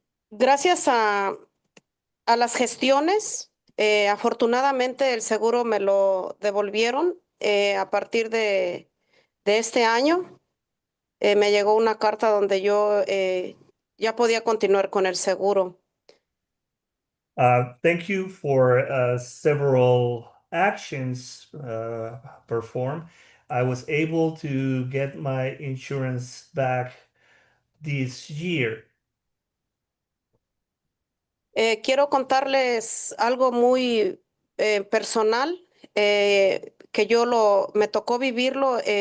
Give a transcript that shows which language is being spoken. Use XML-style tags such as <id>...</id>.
<es>Gracias a las gestiones, afortunadamente el seguro me lo devolvieron a partir de este año. Me llegó una carta donde yo ya podía continuar con el seguro.</es> <en>Thank you for several actions performed. I was able to get my insurance back this year.</en> <es>Quiero contarles algo muy personal, que me tocó vivirlo</es>